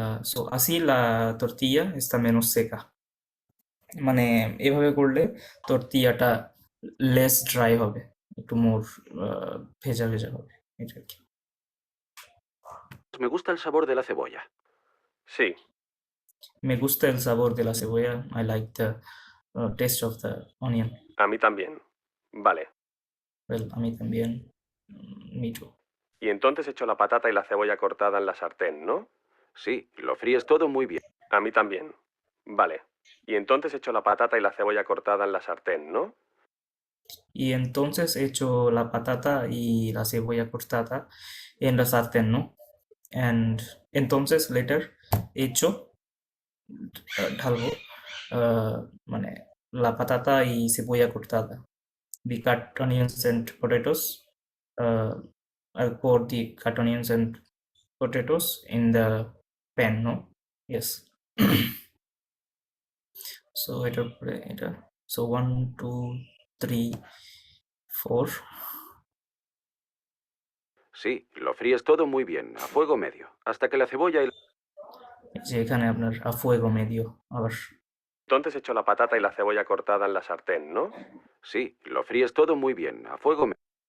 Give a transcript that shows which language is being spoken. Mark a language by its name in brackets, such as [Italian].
[Spanish] So así la tortilla está menos seca. [Bangla] মানে এভাবে করলে টর্টিয়াটা লেস ড্রাই হবে, একটু মোর ভেজা ভেজা হবে, এটা আর কি। [Spanish] me gusta el sabor de la cebolla. Sí, Me gusta el sabor de la cebolla. [English] I like the taste of the onion. [Spanish] a mí también. Vale. Well, a mí también. [English] Me too. [Spanish] Y entonces echo la patata y la cebolla cortada en la sartén, ¿no? Sí, lo fríes todo muy bien. A mí también. Vale. Y entonces echo la patata y la cebolla cortada en la sartén, ¿no? Y entonces echo la patata y la cebolla cortada en la sartén, ¿no? And entonces later echo [Bangla] ঢালবো মানে [Spanish] la patata y cebolla cortada. [English] We cut onions and potatoes. I'll pour the cut onions and potatoes in the pan, no? Yes. [Bangla] So এটা so 1 2 3 4. [Spanish] Sí, lo fríes todo muy bien, a fuego medio, hasta que la cebolla y [Bangla] যে এখানে আপনার [Spanish] a fuego medio [Bangla] আবার [Spanish] Entonces echo la patata y la cebolla cortada en la sartén, ¿no? Sí, lo fríes todo muy bien, a fuego medio.